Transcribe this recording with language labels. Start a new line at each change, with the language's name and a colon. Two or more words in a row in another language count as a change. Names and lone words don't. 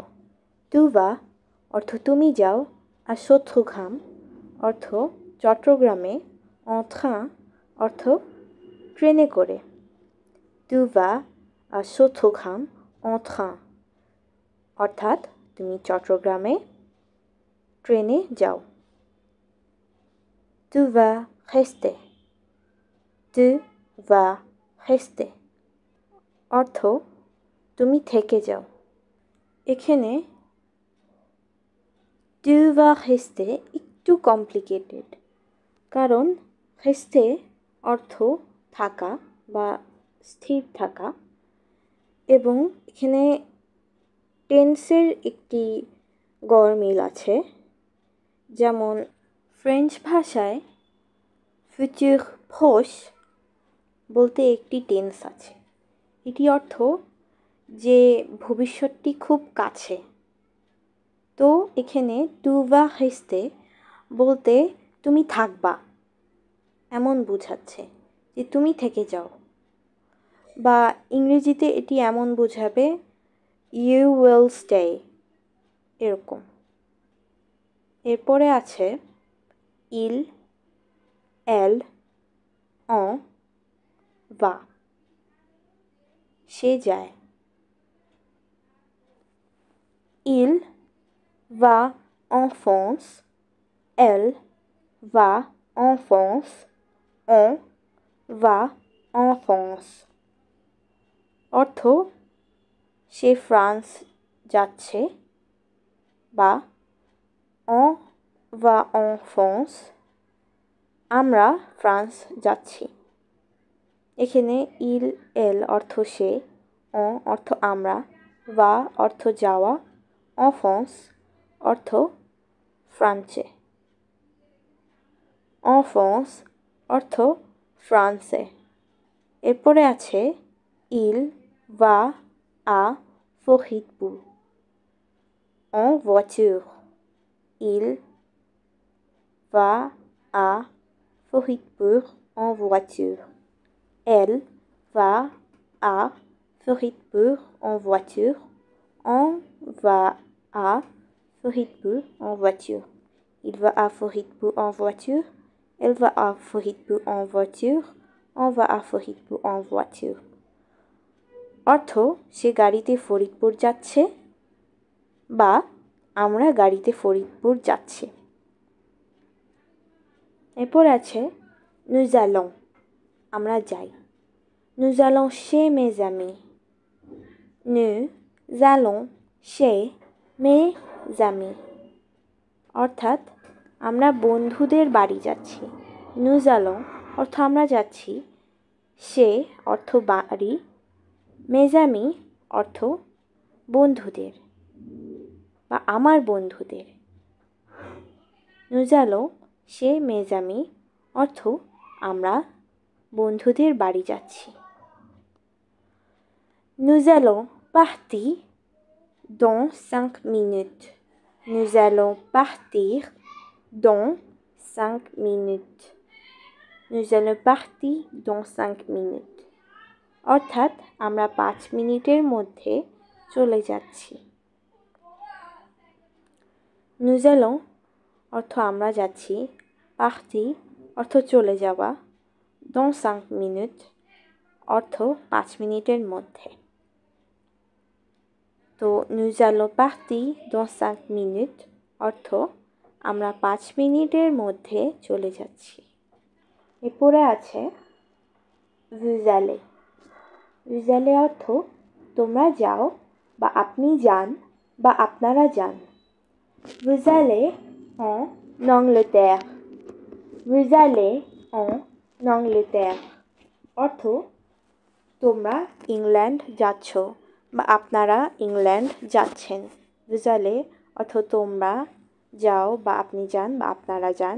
French: tu vas
Bangla: অর্থ তুমি যাও, আর Châteaugrand অর্থ চট্টগ্রামে,
French: en train
Bangla: অর্থ ট্রেনে করে।
French: tu vas à Châteaugrand en train
Bangla: অর্থাৎ তুমি চট্টগ্রামে ট্রেনে যাও।
French: tu vas rester, tu vas rester
Bangla: অর্থ তুমি থেকে যাও। এখানে
French: tu vas rester
Bangla: একটু কমপ্লিকেটেড, কারণ rester অর্থ থাকা বা স্থির থাকা, এবং এখানে টেন্সের একটি গরমিল আছে। যেমন ফ্রেঞ্চ ভাষায়
French: futur proche
Bangla: বলতে একটি টেন্স আছে। এটি অর্থ যে ভবিষ্যৎটি খুব কাছে। তো এখানে
French: tu vas rester
Bangla: বলতে তুমি থাকবা এমন বোঝাচ্ছে, যে তুমি থেকে যাও। বা ইংরেজিতে এটি এমন বোঝাবে
English: you will stay,
Bangla: এরকম। এরপরে আছে
French: il, elle, on, va,
Bangla: সে যায়।
French: il va en France, elle va en France, on va en France।
Bangla: অর্থ সে ফ্রান্স যাচ্ছে, বা
French: on va en France,
Bangla: আমরা ফ্রান্স যাচ্ছি। এখানে
French: il, elle
Bangla: অর্থ সে, on অর্থ আমরা, va অর্থ যাওয়া,
French: en France
Bangla: অর্থ ফ্রান্সে।
French: en France
Bangla: অর্থ ফ্রান্সে। এরপরে আছে
French: il va à Foribourg en voiture, il va à Foribourg en voiture, elle va à Foribourg en voiture, on va à Foribourg en voiture, il va à Foribourg en voiture, elle va à Foribourg en voiture, on va à Foribourg en voiture।
Bangla: অর্থ সে গাড়িতে ফরিদপুর যাচ্ছে, বা আমরা গাড়িতে ফরিদপুর যাচ্ছি। এরপর আছে
French: nous allons,
Bangla: আমরা যাই।
French: nous allons chez mes amis, nous allons chez mes amis,
Bangla: অর্থাৎ আমরা বন্ধুদের বাড়ি যাচ্ছি।
French: nous allons
Bangla: অর্থ আমরা যাচ্ছি, সে অর্থ বাড়ি,
French: mes amis
Bangla: অর্থ বন্ধুদের বা আমার বন্ধুদের।
French: nous allons chez mes amis
Bangla: অর্থ আমরা বন্ধুদের বাড়ি যাচ্ছি।
French: nous allons partir dans 5 minutes, nous allons partir dans 5 minutes, nous allons partir dans 5 minutes,
Bangla: অর্থাৎ আমরা 5 মিনিটের মধ্যে চলে যাচ্ছি।
French: nous allons
Bangla: অর্থ আমরা যাচ্ছি, partir অর্থ চলে যাওয়া,
French: dans 5 minutes
Bangla: অর্থ 5 মিনিটের মধ্যে। তো
French: nous allons partir dans 5 minutes
Bangla: অর্থ আমরা 5 মিনিটের মধ্যে চলে যাচ্ছি। এরপরে আছে
French: vous allez, vous allez
Bangla: অর্থ তোমরা যাও বা আপনি যান বা আপনারা যান।
French: vous allez en Angleterre, vous allez en Angleterre
Bangla: অর্থ তোমরা ইংল্যান্ড যাচ্ছ বা আপনারা ইংল্যান্ড যাচ্ছেন।
French: vous allez
Bangla: অর্থ তোমরা যাও বা আপনি যান বা আপনারা যান।